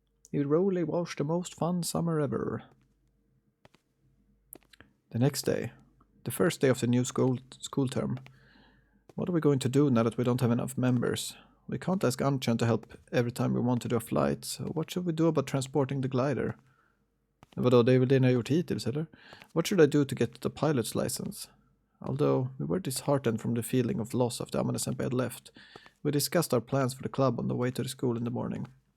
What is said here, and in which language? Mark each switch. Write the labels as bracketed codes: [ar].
[en] It really was the most fun summer ever. The next day, the first day of the new school term. What are we going to do now that we don't have enough members? We can't ask Anchan to help every time we want to do a flight, so what should we do about transporting the glider? [sv] Vadå, det är väl det ni har gjort hittills, eller? [en] What should I do to get the pilot's license? Although we were disheartened from the feeling of loss after Amane-senpai had left, we discussed our plans for the club on the way to the school in the morning.